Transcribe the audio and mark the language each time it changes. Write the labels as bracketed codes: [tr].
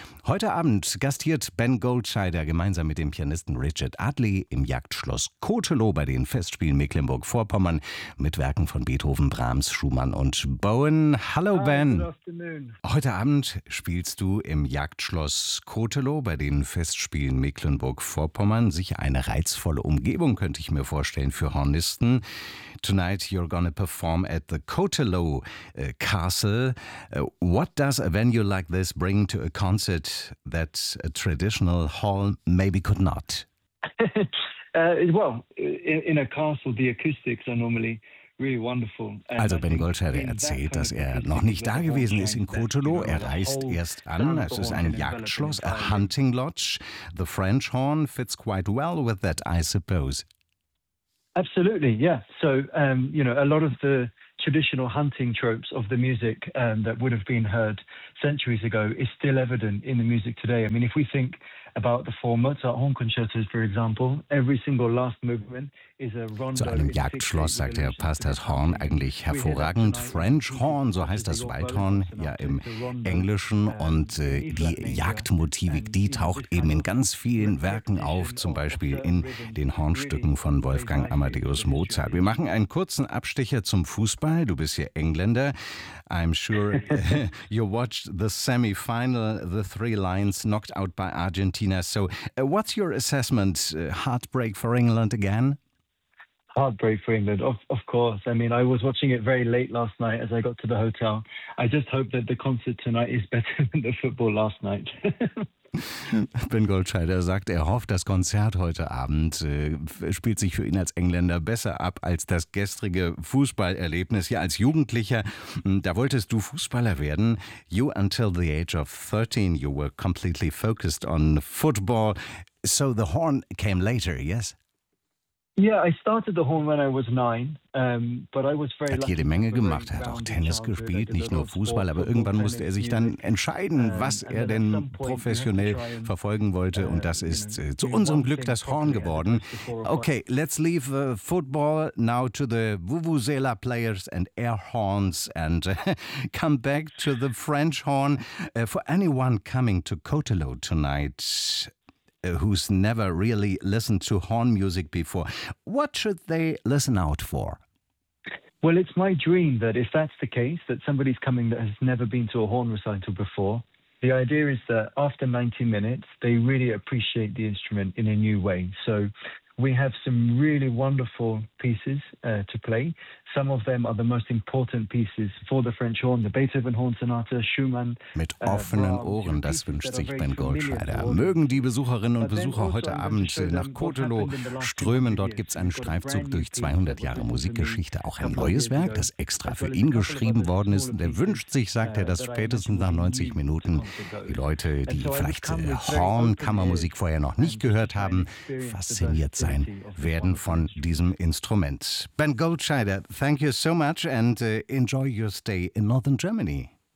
[de] Heute Abend gastiert Ben Goldscheider gemeinsam mit dem Pianisten Richard Adley im Jagdschloss Kotelo bei den Festspielen Mecklenburg-Vorpommern mit Werken von Beethoven, Brahms, Schumann und Bowen. Hallo Ben. [en] Good afternoon. [de] Heute Abend spielst du im Jagdschloss Kotelo bei den Festspielen Mecklenburg-Vorpommern. Sicher eine reizvolle Umgebung, könnte ich mir vorstellen, für Hornisten. [en] Tonight you're gonna perform at the Kotelo Castle. What does a venue like this bring to a concert that a traditional hall maybe could not? Well, in a castle, the acoustics are normally really wonderful. [de] Also Ben Goldscheider erzählt, dass er noch nicht da gewesen ist in Kotelo. Er reist erst an. Es ist ein Jagdschloss, [en] a hunting lodge. The French horn fits quite well with that, I suppose. Absolutely, yeah. So, you know, a lot of the traditional hunting tropes of the music that would have been heard centuries ago is still evident in the music today. I mean, if we think about the four Mozart horn concertos, for example, every single last movement is a rondo. [de] Zu einem Jagdschloss, sagt er, passt das Horn eigentlich hervorragend. French horn, so heißt das Waldhorn ja im Englischen, und die Jagdmotivik, die taucht eben in ganz vielen Werken auf, zum Beispiel in den Hornstücken von Wolfgang Amadeus Mozart. Wir machen einen kurzen Absticher zum Fußball. Du bist ja Engländer. [en] I'm sure you watched the semi-final, the Three Lions knocked out by Argentina. So what's your assessment? Heartbreak for England again? Heartbreak for England, of course. I mean, I was watching it very late last night as I got to the hotel. I just hope that the concert tonight is better than the football last night. [de] Ben Goldscheider sagt, er hofft, das Konzert heute Abend spielt sich für ihn als Engländer besser ab als das gestrige Fußballerlebnis. Ja, als Jugendlicher, da wolltest du Fußballer werden. [en] You until the age of 13, you were completely focused on football. So the horn came later, yes? Yeah, I started the horn when I was 9. But I was very [de] hat jede Menge gemacht, er hat auch Tennis gespielt, nicht nur Fußball, aber irgendwann musste er sich dann entscheiden, was er denn professionell verfolgen wollte, und das ist zu unserem Glück das Horn geworden. [en] Okay, let's leave football now to the Vuvuzela players and air horns and come back to the French horn. For anyone coming to Kotelo tonight, who's never really listened to horn music before, what should they listen out for? Well, it's my dream that if that's the case, that somebody's coming that has never been to a horn recital before, the idea is that after 90 minutes, they really appreciate the instrument in a new way. So we have some really wonderful pieces to play. Some of them are the most important pieces for the French horn, the Beethoven Horn Sonata, Schumann. [de] Mit offenen Ohren, das wünscht sich Ben Goldscheider. Mögen die Besucherinnen und Besucher heute Abend nach Kotelo strömen. Dort gibt es einen Streifzug durch 200 Jahre Musikgeschichte, auch ein neues Werk, das extra für ihn geschrieben worden ist. Und er wünscht sich, sagt er, dass spätestens nach 90 Minuten die Leute, die vielleicht Hornkammermusik vorher noch nicht gehört haben, fasziniert sein werden von diesem Instrument. [en] Ben Goldscheider, thank you so much and enjoy your stay in Northern Germany.